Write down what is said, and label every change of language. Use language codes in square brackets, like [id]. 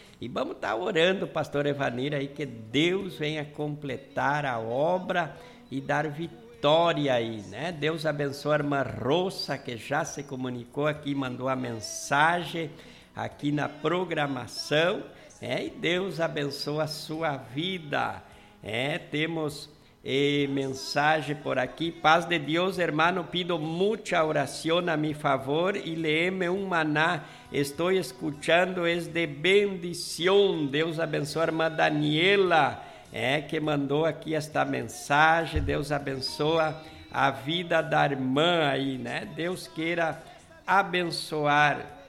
[pt] E vamos estar orando, pastor Evanir, aí que Deus venha completar a obra e dar vitória aí, né? Deus abençoe a irmã Rosa, que já se comunicou aqui, mandou a mensagem aqui na programação. É, e Deus abençoa a sua vida. É, temos mensagem por aqui. [es] Paz de Deus, hermano, pido mucha oración a mi favor y léeme un maná. Estoy escuchando, es de bendición. [pt] Deus abençoa a irmã Daniela, que mandou aqui esta mensagem. Deus abençoa a vida da irmã aí, né? Deus queira abençoar.